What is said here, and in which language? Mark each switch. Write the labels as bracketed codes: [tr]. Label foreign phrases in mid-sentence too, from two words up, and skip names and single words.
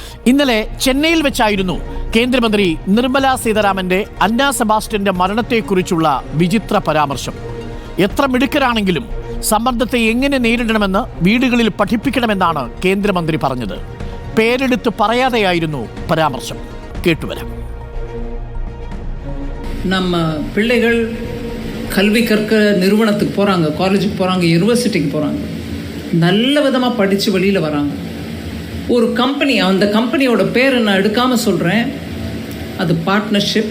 [ml] ഇന്നലെ ചെന്നൈയിൽ വെച്ചായിരുന്നു കേന്ദ്രമന്ത്രി നിർമ്മല സീതാരാമന്റെ അന്ന സെബാസ്റ്റ്യന്റെ മരണത്തെക്കുറിച്ചുള്ള വിചിത്ര പരാമർശം. എത്ര മിടുക്കരാണെങ്കിലും സമ്മർദ്ദത്തെ എങ്ങനെ നേരിടണമെന്ന് വീടുകളിൽ പഠിപ്പിക്കണമെന്നാണ് കേന്ദ്രമന്ത്രി പറഞ്ഞത്. പേരെടുത്ത് പറയാതെയായിരുന്നു പരാമർശം. കേട്ടുവരാം. [ta] நம்ம பிள்ளைகள் கல்வி கற்க நிறுவனத்துக்கு போகிறாங்க, காலேஜுக்கு போகிறாங்க, யூனிவர்சிட்டிக்கு போகிறாங்க, நல்ல விதமாக படித்து வெளியில் வராங்க. ஒரு கம்பெனி, அந்த கம்பெனியோட பேர் நான் எடுக்காமல் சொல்கிறேன், அது பார்ட்னர்ஷிப்.